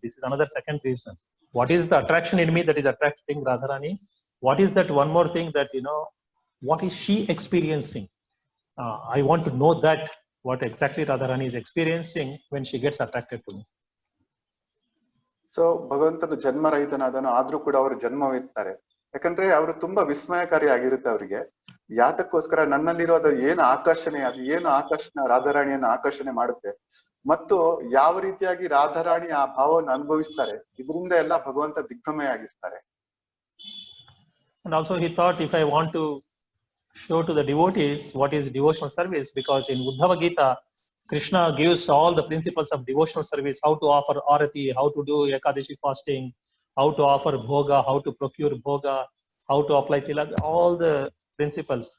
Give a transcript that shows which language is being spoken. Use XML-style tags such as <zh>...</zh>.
<en>This is another second reason. What is the attraction in me that is attracting Radharani? What is that one more thing that, what is she experiencing? I want to know that, what exactly Radharani is experiencing when she gets attracted to me.</en> <kn>So ಭಗವಂತನು ಜನ್ಮರಹಿತನಾದನು, ಆದ್ರೂ ಕೂಡ ಅವರು ಜನ್ಮವಿರ್ತಾರೆ. ಯಾಕಂದ್ರೆ ಅವರು ತುಂಬಾ ವಿಸ್ಮಯಕಾರಿ ಆಗಿರುತ್ತೆ ಅವರಿಗೆ. ಯಾತಕ್ಕೋಸ್ಕರ ನನ್ನಲ್ಲಿರೋದು ಏನು ಆಕರ್ಷಣೆ, ಅದು ಏನು ಆಕರ್ಷಣೆ ರಾಧಾರಾಣಿಯನ್ನು ಆಕರ್ಷಣೆ ಮಾಡುತ್ತೆ, ಮತ್ತು ಯಾವ ರೀತಿಯಾಗಿ ರಾಧಾರಾಣಿ ಆ ಭಾವವನ್ನು ಅನುಭವಿಸ್ತಾರೆ, ಇದರಿಂದ ಎಲ್ಲ ಭಗವಂತ ದಿಗ್ಭ್ರಮೆ ಆಗಿರ್ತಾರೆ.</kn> <en>And also he thought, if I want to show to the devotees what is devotional service, because in Uddhava Gita, Krishna gives all the principles of devotional service, how to offer arati, how to do Ekadashi fasting, how to offer bhoga, how to procure bhoga, how to apply tilak, all the principles.</en>